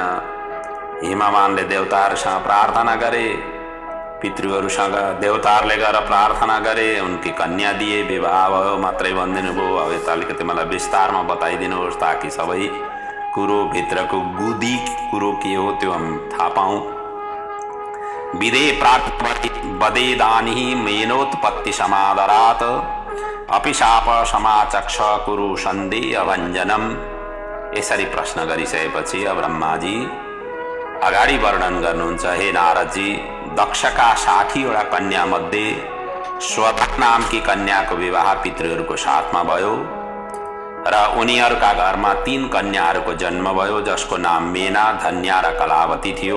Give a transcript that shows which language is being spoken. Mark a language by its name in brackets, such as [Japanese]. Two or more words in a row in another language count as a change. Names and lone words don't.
[Nepali] हिमवानले देवताहरूसँग प्रार्थना गरे, पितृहरूसँग देवताहरूले गएर प्रार्थना गरे, उनकी कन्या दिए, विवाह भयो मात्रै भनिदिनु भयो। अब यता अलिकति मलाई विस्तारमा बताइदिनुहोस् ताकि सबै कुरो भित्रको गुदी कुरो के हो त्यो हम थाहा पाऊँ। [Sanskrit] विदे प्राप्त वदेदानि मेनोत्पत्ति समादरात् अपिशाप समाचक्ष कुरु सन्देह भञ्जनम। [Nepali] यसरी प्रश्न गरिसकेपछि अब ब्रह्माजी अगाडि वर्णन गर्नुहुन्छ, हे नारदजी, दक्षका 60वटा कन्या मध्ये स्वता नामकी कन्याको विवाह पितृहरूको साथमा भयो र उनीहरूका घरमा 3 कन्याहरूको जन्म भयो जसको नाम मेना, धन्या र कलावती थियो।